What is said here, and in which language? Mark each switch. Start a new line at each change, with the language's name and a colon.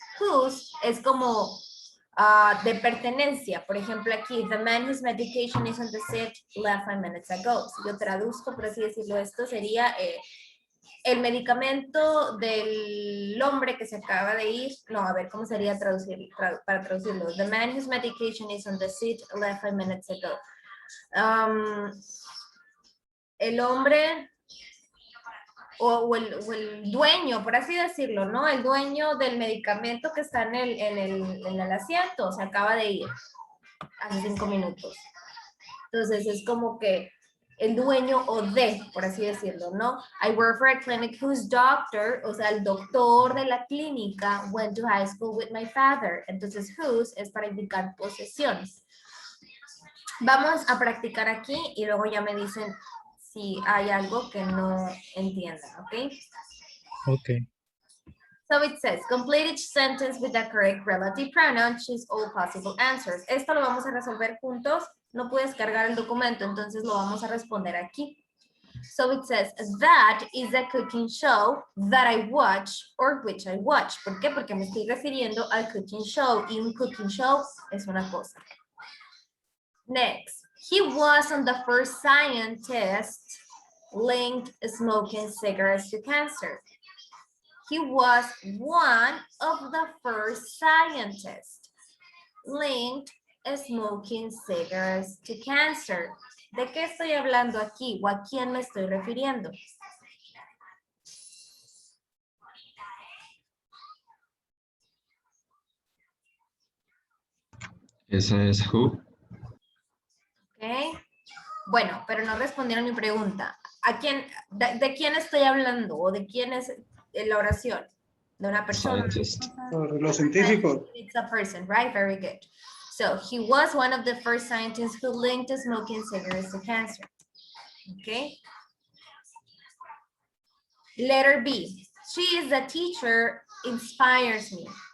Spanish: Whose es como de pertenencia. Por ejemplo, aquí,
English: the man whose medication is on the seat left 5 minutes ago.
Spanish: Si yo traduzco, por así decirlo, esto sería el medicamento del hombre que se acaba de ir. No, a ver, ¿cómo sería para traducirlo?
English: The man whose medication is on the seat left 5 minutes ago.
Spanish: El hombre o el dueño, por así decirlo, ¿no? El dueño del medicamento que está en el asiento, se acaba de ir hace 5 minutos. Entonces es como que el dueño o de, por así decirlo, ¿no?
English: I work for a clinic whose doctor,
Spanish: o sea, el doctor de la clínica
English: went to high school with my father.
Spanish: Entonces whose es para indicar posesiones. Vamos a practicar aquí y luego ya me dicen si hay algo que no entiendan, ¿ok?
English: Ok. So it says, complete each sentence with the correct relative pronoun, choose all possible answers.
Spanish: Esto lo vamos a resolver juntos. No puedes cargar el documento, entonces lo vamos a responder aquí.
English: So it says, that is a cooking show that I watch or which I watch.
Spanish: ¿Por qué? Porque me estoy refiriendo al cooking show y un cooking show es una cosa.
English: Next, he was on the first scientist linked smoking cigarettes to cancer. He was one of the first scientists linked smoking cigarettes to cancer.
Spanish: ¿De qué estoy hablando aquí o a quién me estoy refiriendo? Esa es who. ¿Ok? Bueno, pero no respondieron mi pregunta. ¿A quién, de quién estoy hablando o de quién es la oración? De una persona.
English: Scientist.
Spanish: Por los científicos.
English: It's a person, right? Very good. So he was one of the first scientists who linked smoking cigarettes to cancer. Okay. Letter B. She is a teacher, inspires me.